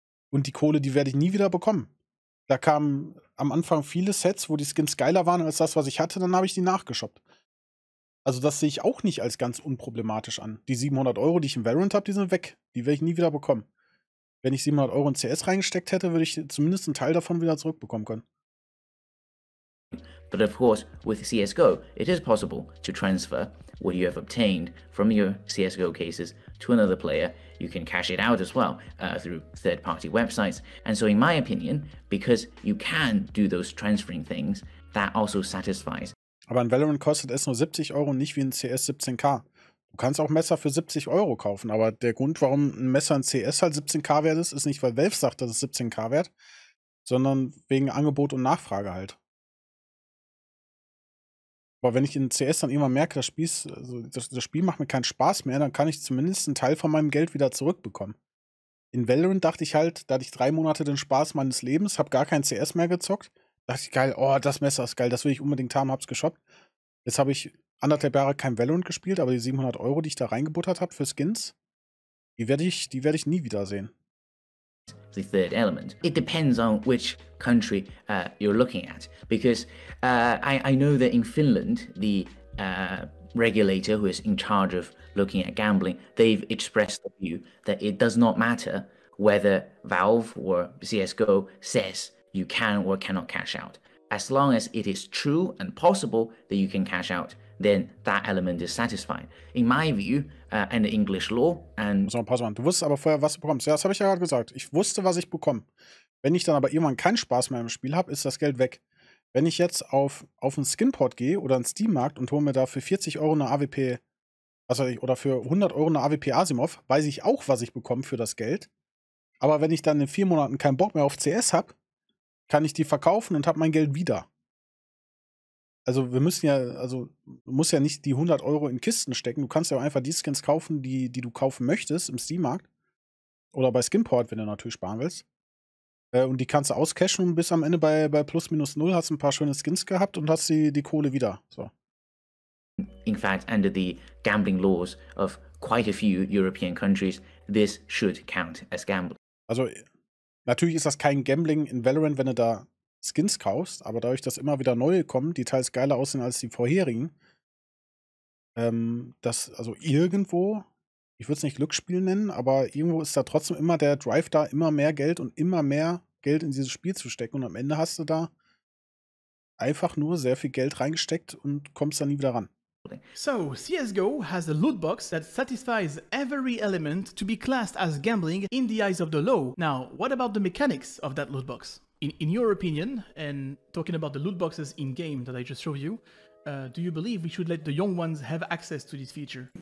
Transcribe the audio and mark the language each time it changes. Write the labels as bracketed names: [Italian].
[German] Und die Kohle, die werde ich nie wieder bekommen. Da kamen am Anfang viele Sets, wo die Skins geiler waren als das, was ich hatte, dann habe ich die nachgeshoppt. Also das sehe ich auch nicht als ganz unproblematisch an. Die 700 Euro, die ich im Valorant habe, die sind weg. Die werde ich nie wieder bekommen. Wenn ich 700 Euro in CS reingesteckt hätte, würde ich zumindest einen Teil davon wieder zurückbekommen können. [English] But of course, with CSGO, it is possible to transfer what you have obtained from your CSGO cases to another player. You can cash it out as well through third-party websites. And so in my opinion, because you can do those transferring things, that also satisfies. [German] Aber in Valorant kostet es nur 70 Euro und nicht wie in CS 17k. Du kannst auch Messer für 70 Euro kaufen, aber der Grund, warum ein Messer in CS halt 17k wert ist nicht, weil Valve sagt, das ist 17k wert, sondern wegen Angebot und Nachfrage halt. Aber wenn ich in CS dann irgendwann merke, das Spiel macht mir keinen Spaß mehr, dann kann ich zumindest einen Teil von meinem Geld wieder zurückbekommen. In Valorant dachte ich halt, da hatte ich 3 Monate den Spaß meines Lebens, habe gar kein CS mehr gezockt. Dachte ich, geil, oh, das Messer ist geil, das will ich unbedingt haben, hab's geshoppt. Jetzt habe ich 1,5 Jahre kein Valorant gespielt, aber die 700 Euro, die ich da reingebuttert habe für Skins, die werde ich nie wiedersehen. [English] The third element. It depends on which country you're looking at, because I know that in Finland, the regulator who is in charge of looking at gambling, they've expressed the view that it does not matter whether Valve or CSGO says you can or cannot cash out. As long as it is true and possible that you can cash out, then that element is satisfied. In my view, and the English law and... [German] So, Pause machen. Du wusstest aber vorher, was du bekommst. Ja, das habe ich ja gerade gesagt. Ich wusste, was ich bekomme. Wenn ich dann aber irgendwann keinen Spaß mehr im Spiel habe, ist das Geld weg. Wenn ich jetzt auf einen Skinport gehe oder einen Steam-Markt und hole mir da für 40 Euro eine AWP, oder für 100 Euro eine AWP Asimov, weiß ich auch, was ich bekomme für das Geld. Aber wenn ich dann in 4 Monaten keinen Bock mehr auf CS habe, kann ich die verkaufen und habe mein Geld wieder. Also du musst ja nicht die 100 Euro in Kisten stecken. Du kannst ja auch einfach die Skins kaufen, die du kaufen möchtest im Steam-Markt. Oder bei Skinport, wenn du natürlich sparen willst. Und die kannst du auscashen und bis am Ende bei plus minus 0 hast du ein paar schöne Skins gehabt und hast die Kohle wieder. So. [English] In fact, under the gambling laws of quite a few European countries, this should count as gambling. [German] Also natürlich ist das kein Gambling in Valorant, wenn du da Skins kaufst, aber dadurch, dass immer wieder neue kommen, die teils geiler aussehen als die vorherigen, also irgendwo, ich würde es nicht Glücksspiel nennen, aber irgendwo ist da trotzdem immer der Drive da, immer mehr Geld und immer mehr Geld in dieses Spiel zu stecken und am Ende hast du da einfach nur sehr viel Geld reingesteckt und kommst da nie wieder ran. [English] So, CSGO has a loot box that satisfies every element to be classed as gambling in the eyes of the law. Now, what about the mechanics of that loot box? In your opinion, and talking about the loot boxes in-game that I just showed you, do you believe we should let the young ones have access to this feature?